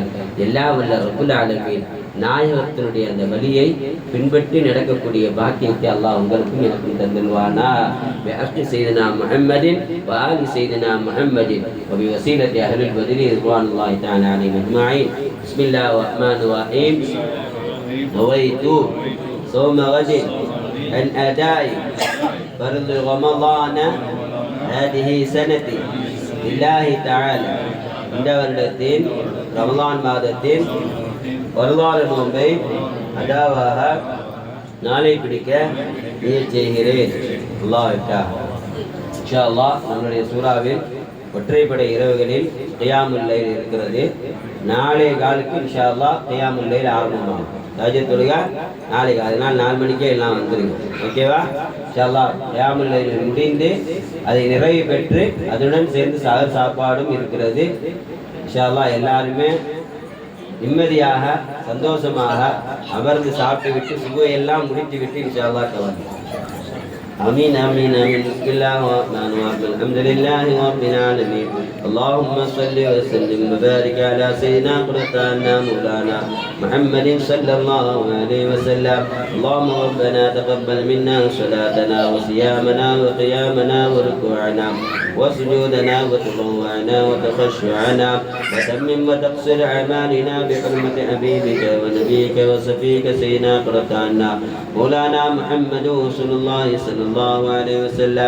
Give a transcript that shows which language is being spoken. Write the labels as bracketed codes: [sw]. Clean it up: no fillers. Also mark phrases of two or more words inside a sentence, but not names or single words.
[ta] எல்லாம் வல்ல [ar] رب العالمين [ta] நாயகத்தினுடைய அந்த வழியை பின்பற்றி நடக்கக்கூடிய பாக்கியத்தை அல்லாஹ் உங்களுக்கும் எனக்கும் தந்துள்வானா. [ar] بحق سيدنا محمد وآل سيدنا محمد وبوسيلة أهل بدر رضوان الله تعالى عليهم أجمعين. بسم الله الرحمن الرحيم. نويت صوم غد عن أداء فرض رمضان هذه سنتي لله تعالى. [ta] இந்த வருடத்தின் ரமலான் மாதத்தின் வரலாறு நோன்பை அதாவாக நாளை பிடிக்க நியத் செய்கிறேன். அல்லாஹ்வுக்காக [ar] إن شاء الله [ta] நம்முடைய சூறாவில் ஒற்றைப்படை இரவுகளில் [ar] قيام الليل [ta] இருக்கிறது. நாளை காலுக்கு [ar] إن شاء الله قيام الليل [ta] ஆரம்பமாகும். தஹஜ்ஜுத் தொழுகை நாளைக்கு, அதனால் 4 மணிக்கே எல்லாம் வந்துருங்க. ஓகேவா? [ar] إن شاء الله قيام الليل [ta] முடிந்து அதை நிறைவு பெற்று அதனுடன் சேர்ந்து சஹர் சாப்பாடும் இருக்கிறது. [ar] إن شاء الله [ta] எல்லாருமே நிம்மதியாக சந்தோஷமாக அமர்ந்து சாப்பிட்டு விட்டு சுபையெல்லாம் முடித்து விட்டு [ar] إن شاء الله [ta] கிளம்பும். [ar] آمين آمين آمين. بسم الله الرحمن الرحيم. الحمد لله رب العالمين. اللهم صل وسلم وبارك على سيدنا قرطانا مولانا محمد صلى الله عليه وسلم. اللهم ربنا تقبل منا صلاتنا وصيامنا وقيامنا وركوعنا وسجودنا وتضوعنا وتخشعنا وتمم وتقصر أعمالنا بحرمة حبيبك ونبيك وصفيك سيدنا قرطانا مولانا محمد رسول الله صلى الله عليه وسلم.